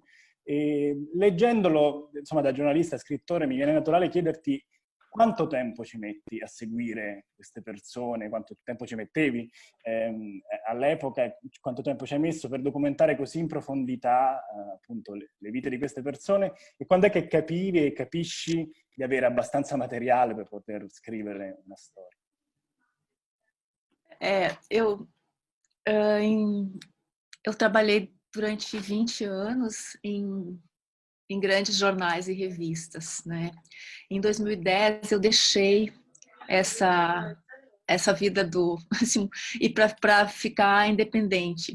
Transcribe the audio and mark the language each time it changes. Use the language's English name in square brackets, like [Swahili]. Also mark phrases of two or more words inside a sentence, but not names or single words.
[Italian] E leggendolo, insomma, da giornalista e scrittore, mi viene naturale chiederti quanto tempo ci metti a seguire queste persone, quanto tempo ci mettevi all'epoca, quanto tempo ci hai messo per documentare così in profondità appunto le vite di queste persone, e quando è che capivi e capisci di avere abbastanza materiale per poter scrivere una storia? [Portuguese] Eu trabalhei durante 20 anos em grandes jornais e revistas, né? Em 2010 eu deixei essa vida assim, e para ficar independente.